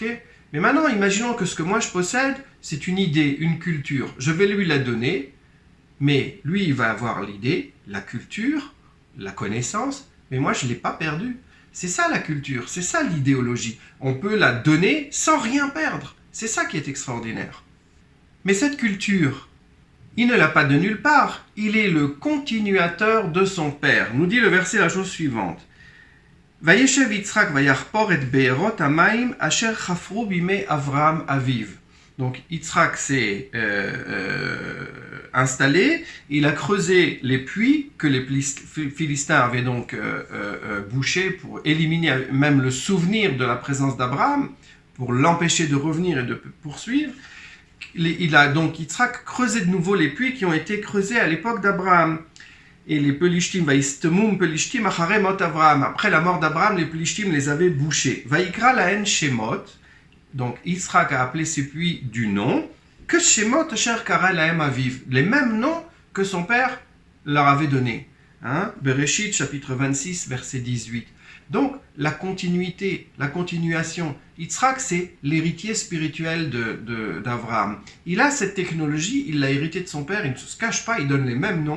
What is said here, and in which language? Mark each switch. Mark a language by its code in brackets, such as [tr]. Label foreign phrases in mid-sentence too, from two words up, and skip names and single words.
[fr] Mais maintenant imaginons que ce que moi je possède c'est une idée, une culture, je vais lui la donner, mais lui il va avoir l'idée, la culture, la connaissance, mais moi je ne l'ai pas perdue. C'est ça la culture, c'est ça l'idéologie. On peut la donner sans rien perdre. C'est ça qui est extraordinaire. Mais cette culture, il ne l'a pas de nulle part. Il est le continuateur de son père. Nous dit le verset la chose suivante. [he] וישב יצחק ויחפר את בארות המים אשר חפרו בימי אברהם אביו. [fr] Donc Yitzhak s'est installé, il a creusé les puits que les Philistins avaient donc bouchés pour éliminer même le souvenir de la présence d'Abraham, pour l'empêcher de revenir et de poursuivre. Il a donc Yitzhak creusé de nouveau les puits qui ont été creusés à l'époque d'Abraham. Et les Pelishtim, [he] ויסתמום פלשתים אחרי מות אברהם. [fr] Après la mort d'Abraham, les Pelishtim les avaient bouchés. [he] ויקרא להן שמות. [fr] Donc Yitzhak a appelé ces puits du nom que [he] שמות אשר קרא להם אביו, [fr] les mêmes noms que son père leur avait donnés. Hein? Bereshit, chapitre 26, verset 18. Donc la continuité, la continuation. Yitzhak, c'est l'héritier spirituel d'Avraham. Il a cette technologie, il l'a hérité de son père, il ne se cache pas, il donne les mêmes noms.